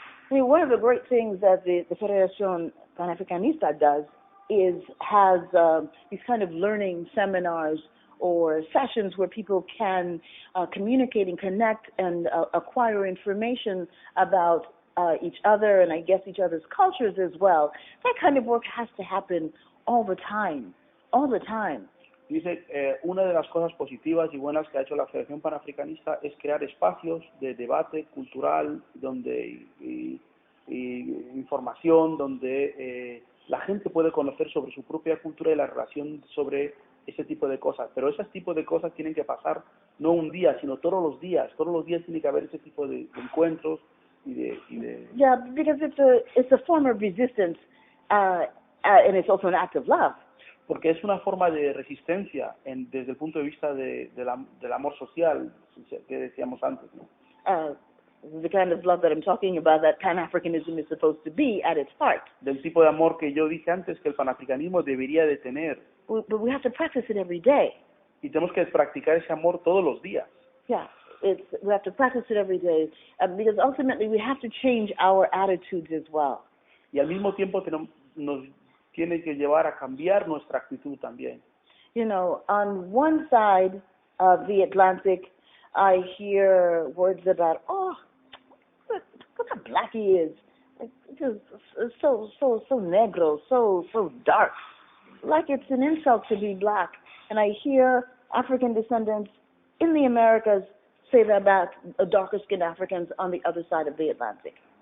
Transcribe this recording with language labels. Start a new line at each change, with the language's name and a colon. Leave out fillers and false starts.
English: I mean, one of the great things that the Federación Panafricanista does has these kind of learning seminars or sessions where people can communicate and connect and acquire information about each other and I guess each other's cultures as well. That kind of work has to happen all the time. all the time.
Spanish: Dice, una de las cosas positivas y buenas que ha hecho la Federación Panafricanista es crear espacios de debate cultural donde y información, donde la gente puede conocer sobre su propia cultura y la relación sobre ese tipo de cosas. Pero ese tipo de cosas tienen que pasar no un día, sino todos los días. Todos los días tiene que haber ese tipo de encuentros y de
English: Yeah, because it's a form of resistance, and it's also an act of love.
Spanish: porque es una forma de resistencia desde el punto de vista del amor social que decíamos antes, ¿no?
English: The kind of love that I'm talking about, that Pan-Africanism is supposed to be at its heart.
Spanish: Del tipo de amor que yo dije antes que el panafricanismo debería de tener.
English: But we have to practice it every day.
Spanish: Y tenemos que practicar ese amor todos los días.
English: Yeah, we have to practice it every day, because ultimately we have to change our attitudes as well.
Spanish: Y al mismo tiempo nos tiene que llevar a cambiar nuestra actitud también.
English: You know, on one side of the Atlantic, I hear words about, oh, look how black he is. Just so negro, so dark. Like it's an insult to be black. And I hear African descendants in the Americas say that about darker-skinned Africans on the other side of the Atlantic.